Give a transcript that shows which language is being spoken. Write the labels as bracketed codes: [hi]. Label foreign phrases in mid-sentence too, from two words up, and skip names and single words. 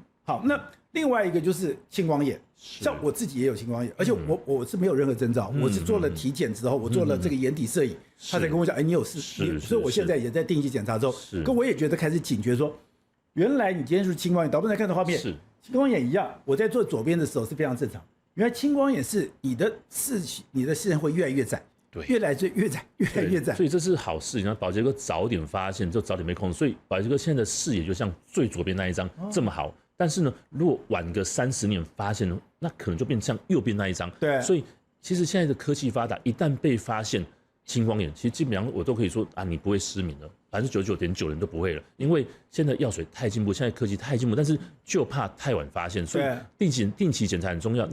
[zh] 好，那另外一個就是青光眼，像我自己也有青光眼，而且我是沒有任何徵兆，我是做了體檢之後，我做了這個眼底攝影，他才跟我講，哎，你有事，所以我現在也在定期檢查之後，跟我也覺得開始警覺說。原來你今天是青光眼，導播在看的畫面，是青光眼一樣。我在做左邊的時候是非常正常。原來青光眼是你的視線會越來越窄，對，越來越窄。所以這是好事，然後寶傑哥早點發現，就早點被控制。所以寶傑哥現在的視野就像最左邊那一張這麼好。但是呢，如果晚個30年發現，那可能就變像右邊那一張。對，所以其實現在的科技發達，一旦被發現青光眼，其實基本上我都可以說啊，你不會失明了。99.9%人都不會了，因為現在藥水太進步，現在科技太進步，但是就怕太晚發現，所以定期檢查很重要。